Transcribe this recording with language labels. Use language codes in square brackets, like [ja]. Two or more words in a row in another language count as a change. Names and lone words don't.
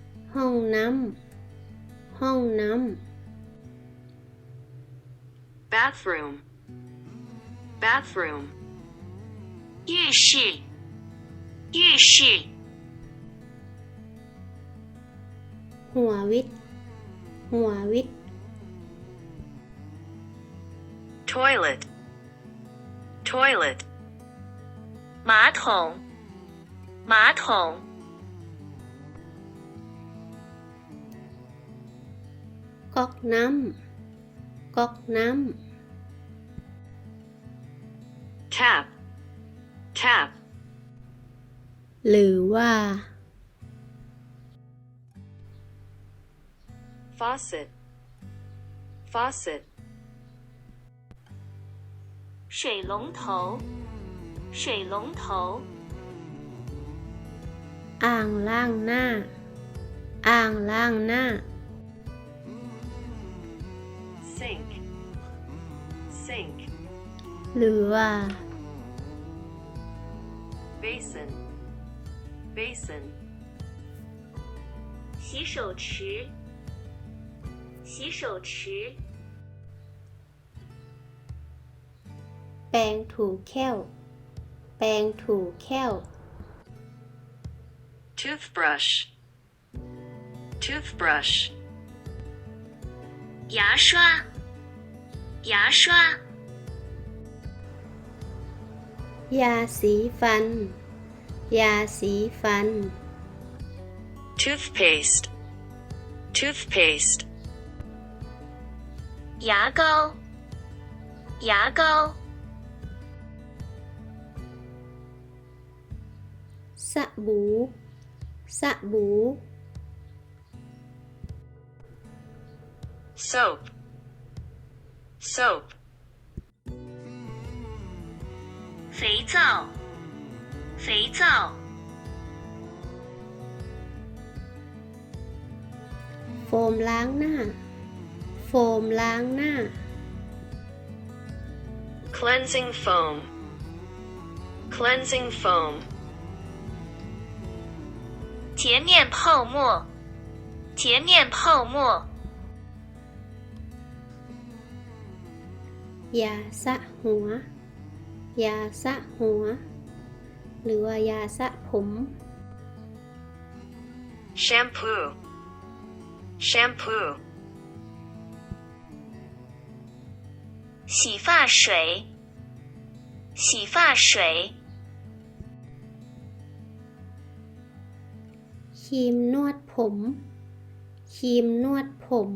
[th] ห้องน้ำห้องน้ำ [en] bathroom, bathroom, [zh] 浴室浴室 [th] หัววิทย์หัววิทย์ [en] toilet, toilet, [zh] 马桶马桶 [th] ก๊อกน้ำก๊อกน้ำ [en] tap, tap, [th] หรือว่า [en] faucet, faucet, [zh] 水龙头水龙头 [th] อ่างล้างหน้า อ่างล้างหน้า [en] sink, sink, [th] หรือว่า [en] basin, basin, [zh] 洗手池洗手池 [th] แปรงถูแค้ว แปรงถูแค้ว [en] toothbrush, toothbrush, [zh] 牙刷牙刷 [th] ยาสีฟัน ยาสีฟัน [en] toothpaste, toothpaste, [zh] 牙膏牙膏 [th] สบู่ สบู่ [en] soap, soap, [zh] 肥皂肥皂 [th] โฟมล้างหน้า โฟมล้างหน้า [en] cleansing foam, cleansing foam, [zh] 洁面泡沫洁面泡沫 [th] ยาสระหัว ยาสระหัว หรือว่ายาสระผม [en] shampoo, shampoo, [zh] 洗发水洗发水 [th] ครีมนวดผม ครีมนวดผม